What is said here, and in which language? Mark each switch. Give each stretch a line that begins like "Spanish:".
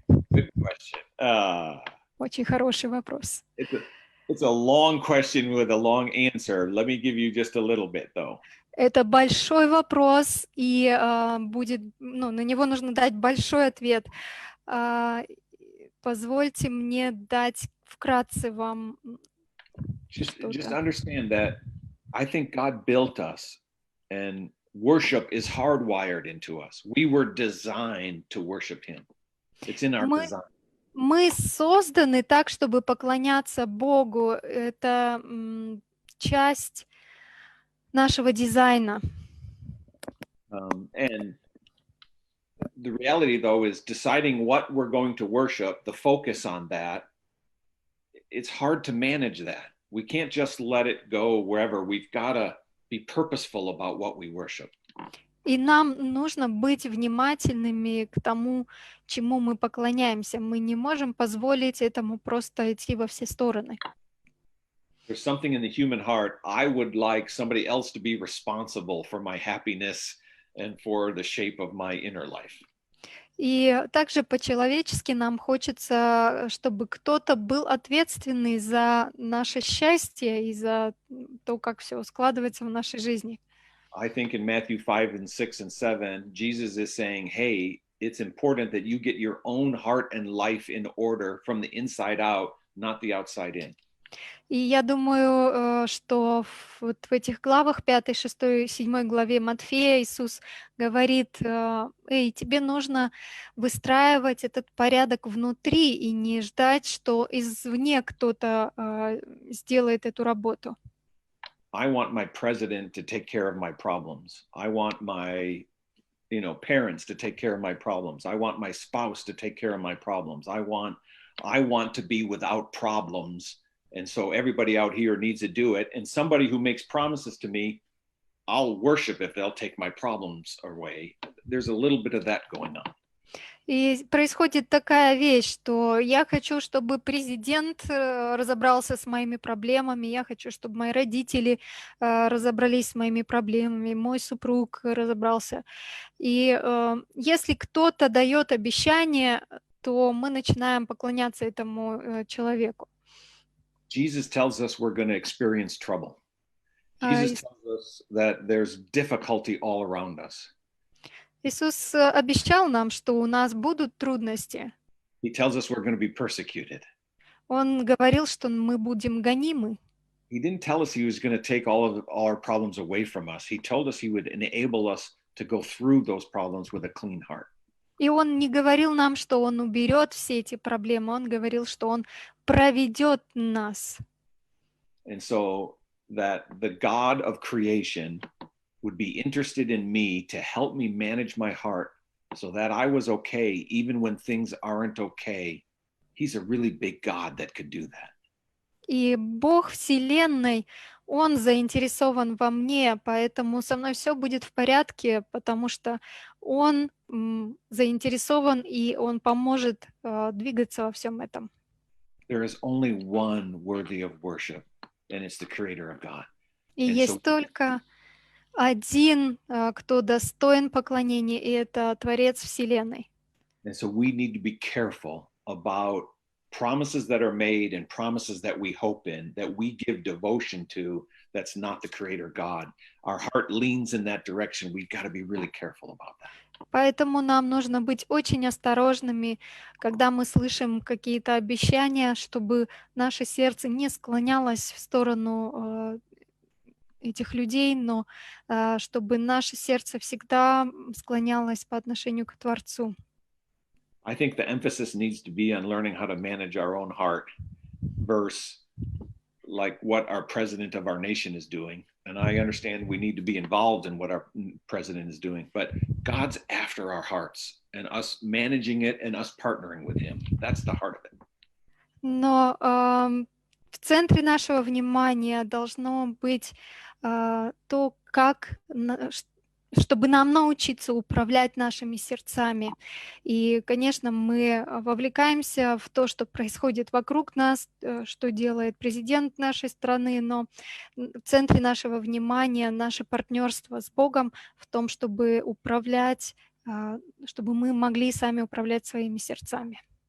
English: Good question.
Russian: Очень хороший вопрос.
English: It's a long question with a long answer. Let me give you just a little bit, though.
Russian: Это большой вопрос, и на него нужно дать большой ответ. Позвольте мне дать вкратце вам
English: Just understand that I think God built us, and worship is hardwired into us. We were designed to worship Him. It's in our design.
Russian: Мы созданы так, чтобы поклоняться Богу. Это часть нашего дизайна.
English: And the reality, though, is deciding what we're going to worship, the focus on that, it's hard to manage that. We can't just let it go wherever. We've got to be purposeful about what we worship.
Russian: И нам нужно быть внимательными к тому, чему мы поклоняемся. Мы не можем позволить этому просто идти во все стороны.
English: There's something in the human heart. I would like somebody else to be responsible for my happiness and for the shape of my inner life.
Russian: И также по-человечески нам хочется, чтобы кто-то был ответственный за наше счастье и за то, как все складывается в нашей жизни.
English: I think in Matthew 5 and 6 and 7, Jesus is saying, hey, it's important that you get your own heart and life in order from the inside out, not the outside in.
Russian: И я думаю, что вот в этих главах, 5, 6, 7 главе Матфея Иисус говорит, эй, тебе нужно выстраивать этот порядок внутри и не ждать, что извне кто-то сделает эту работу.
English: I want my president to take care of my problems. I want my parents to take care of my problems. I want my spouse to take care of my problems. I want to be without problems. And so everybody out here needs to do it. And somebody who makes promises to me, I'll worship if they'll take my problems away. There's a little bit of that going on.
Russian: И происходит такая вещь, что я хочу, чтобы президент разобрался с моими проблемами, я хочу, чтобы мои родители разобрались с моими проблемами, мой супруг разобрался. И если кто-то дает обещание, то мы начинаем поклоняться этому человеку.
English: Jesus tells us we're going to experience trouble. А Jesus tells us that there's difficulty all around us.
Russian: Иисус обещал нам, что у нас будут трудности.
English: He tells us we're going to be persecuted.
Russian: Он говорил, что мы будем гонимы.
English: He didn't tell us he was going to take all our problems away from us. He told us he would enable us to go through those problems with a clean heart.
Russian: И он не говорил нам, что он уберет все эти проблемы. Он говорил, что он проведет нас.
English: And so that the God of creation would be interested in me to help me manage my heart so that I was okay even when things aren't okay. He's a really big God that could do that.
Russian: И Бог Вселенной, Он заинтересован во мне, поэтому со мной все будет в порядке, потому что Он заинтересован, и Он поможет двигаться во всем этом.
English: There is only one worthy of worship, and it's the Creator of God.
Russian: И
English: And
Russian: есть
English: so-
Russian: только один, кто достоин поклонения, и это Творец Вселенной.
English: And so we need to be careful about promises that are made and promises that we hope in, that we give devotion to, that's not the Creator God. Our heart leans in that direction. We've got to be really careful about that.
Russian: Поэтому нам нужно быть очень осторожными, когда мы слышим какие-то обещания, чтобы наше сердце не склонялось в сторону этих людей, но чтобы наше сердце всегда склонялось по отношению к Творцу.
English: I think the emphasis needs to be on learning how to manage our own heart versus like what our president of our nation is doing. And I understand we need to be involved in what our president is doing, but God's after our hearts and us managing it and us partnering with him. That's the heart of it.
Russian: Но в центре нашего внимания должно быть то, как чтобы нам научиться управлять нашими сердцами. И, конечно, мы вовлекаемся в то, что происходит вокруг нас, что делает президент нашей страны, но в центре нашего внимания наше партнерство с Богом в том, чтобы управлять, чтобы мы могли сами управлять своими сердцами.